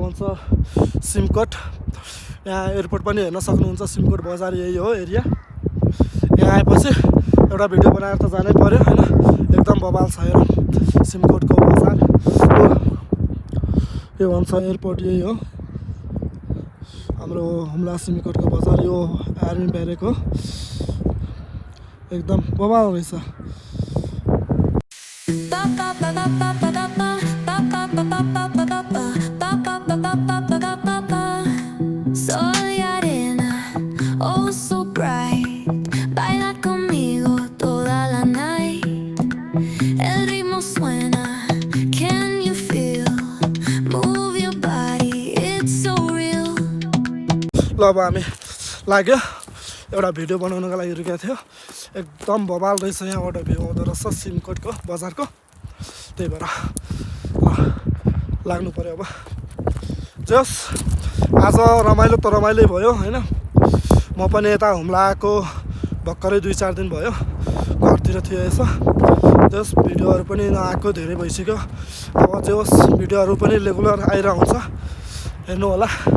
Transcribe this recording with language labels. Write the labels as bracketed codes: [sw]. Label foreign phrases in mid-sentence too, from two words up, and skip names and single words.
[ne] भन्छ सिमकोट यहाँ एयरपोर्ट पनि हेर्न सक्नुहुन्छ सिमकोट बजार यही हो एरिया यहाँ आएपछि एउटा भिडियो बनाएर त जानै पर्यो होइन एकदम बवाल छ हेर सिमकोटको बजार के भन्छ एयरपोर्ट यही हो हाम्रो हुम्ला सिमकोटको बजार यो [en] army barrack [ne] हो एकदम बवाल रहेछ [es] Sol y arena, [en] oh so bright. [es] Baila conmigo toda la night. El ritmo suena, [en] can you feel? Move your body, it's so real. [ne] ल अब हामी लाग्यो एउटा भिडियो बनाउनको लागि रुकेको थियो एकदम बवाल रहेछ यहाँबाट भ्यू आउँदो रहेछ सिमकोटको बजारको त्यही भएर लाग्नु पर्यो अब जस आज रमाइलो त रमाइलो भयो होइन म पनि यता हुम्ला आएको भर्खरै 2-4 दिन भयो घरतिर थियो यसो जस भिडियोहरू पनि नआएको धेरै भइसक्यो अब जस भिडियोहरू पनि रेगुलर आइरहेको हुन्छ हेर्नु होला